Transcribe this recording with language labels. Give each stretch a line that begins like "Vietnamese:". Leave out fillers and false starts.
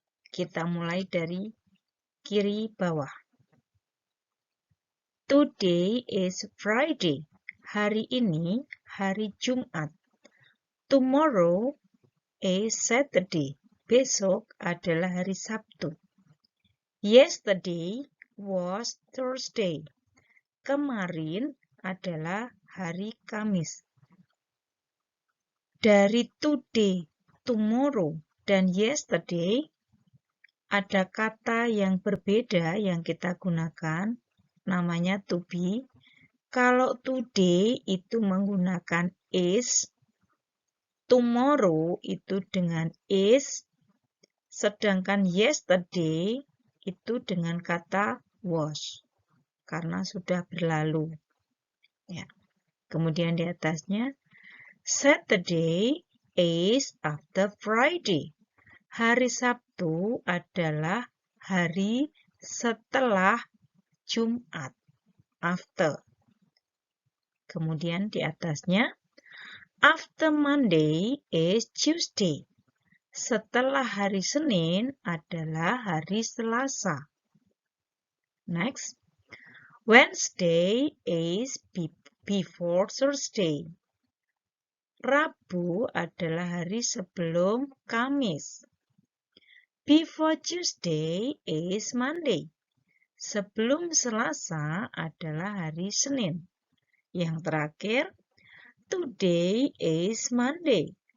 Indonesian: Kita mulai dari kiri bawah.
English: Today is Friday.
Indonesian: Hari ini hari Jumat.
English: Tomorrow is Saturday.
Indonesian: Besok adalah hari Sabtu.
English: Yesterday was Thursday.
Indonesian: Kemarin adalah hari Kamis. Dari today, tomorrow, dan yesterday ada kata yang berbeda yang kita gunakan, namanya to be. Kalau today itu menggunakan is, tomorrow itu dengan is, sedangkan yesterday itu dengan kata was, karena sudah berlalu. Ya. Kemudian di atasnya,
English: Saturday is after Friday.
Indonesian: Hari Sabtu adalah hari setelah Jumat.
English: After.
Indonesian: Kemudian di atasnya,
English: after Monday is Tuesday.
Indonesian: Setelah hari Senin adalah hari Selasa.
English: Next. Wednesday is before Thursday.
Indonesian: Rabu adalah hari sebelum Kamis.
English: Before Tuesday is Monday.
Indonesian: Sebelum Selasa adalah hari Senin. Yang terakhir,
English: today is Monday.